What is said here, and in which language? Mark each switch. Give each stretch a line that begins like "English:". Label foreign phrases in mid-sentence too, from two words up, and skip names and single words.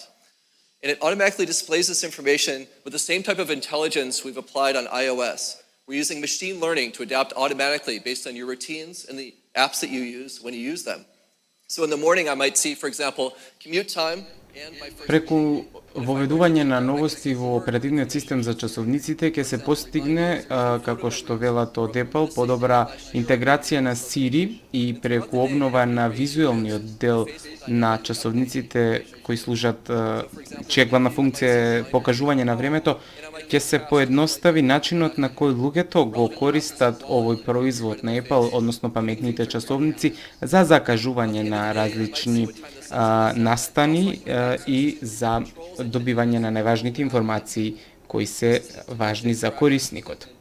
English: And it automatically displays this information with the same type of intelligence we've applied on iOS. We're using machine learning to adapt automatically based on your routines and the apps that you use when you use them. So in the morning I might see, for example, commute time and my first...
Macedonian: Преку воведување на новости во оперативниот систем за часовниците ќе се постигне, како што велат од Apple, подобра интеграција на Siri и преку обнова на визуелниот дел на часовниците кои служат, чија главна функција е покажување на времето, ќе се поедностави начинот на кој луѓето го користат овој производ на Apple, односно паметните часовници, за закажување на различни настани и за добивање на најважните информации кои се важни за корисникот.